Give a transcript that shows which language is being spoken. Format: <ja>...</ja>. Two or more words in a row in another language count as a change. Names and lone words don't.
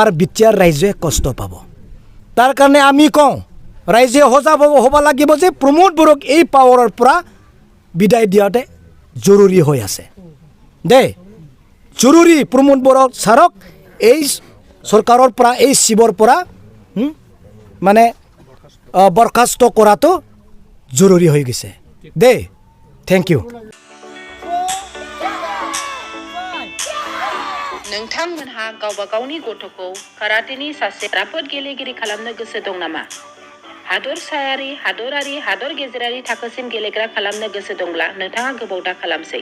<as>বিটিয়াৰ ৰাইজে কষ্ট পাব তাৰ কাৰণে আমি কওঁ ৰাইজে সজাগ হ'ব লাগিব যে প্ৰমোদ বড়োক এই পাৱাৰৰ পৰা বিদায় দিয়াতে জৰুৰী হৈ আছে দে জৰুৰী প্ৰমোদ বড়োক ছাৰক এই চৰকাৰৰ পৰা এই শিৱৰ পৰা মানে বৰখাস্ত কৰাটো জৰুৰী হৈ গৈছে দে</as> <en>thank you</en> <brx>नोंथांमोनहा गावबा गावनि गथ'खौ काराटेनि सासे राफोद गेलेगिरि खालामनो गोसो दं नामा? हादरसायारि, हादरारि, हादर गेजेरारि थाखोसिम गेलेग्रा खालामनो गोसो दंब्ला नोंथाङा गोबाव दा खालामसै।</brx>